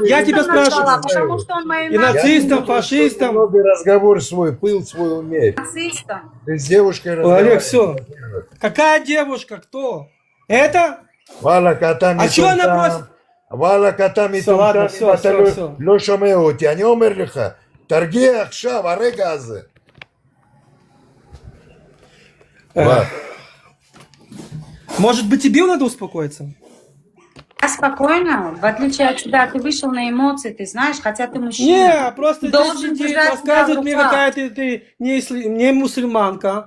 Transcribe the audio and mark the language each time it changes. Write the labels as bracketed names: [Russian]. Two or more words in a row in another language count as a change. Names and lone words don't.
[Russian] Я тебя нацистом назвала, спрашиваю. потому что он мою И нацистом, Я тебе фашистом. немного разговор свой, пыл свой умереть. нацистом. Ты с девушкой Ой, разговариваешь. Олег, все. Какая девушка? Кто? Это? Вала котами А чего она просит? Вала котами Всё, ладно, всё. [Hebrew] לא שומע אותי, אני אומר לך, תרגיע עכשיו, הרגע הזה. [Russian] Может быть, тебе надо успокоиться? Я спокойно, в отличие от тебя, ты вышел на эмоции, ты знаешь, хотя ты мужчина. Не, просто должен здесь сидит, держать себя в рассказывает мне, руках. какая ты не мусульманка.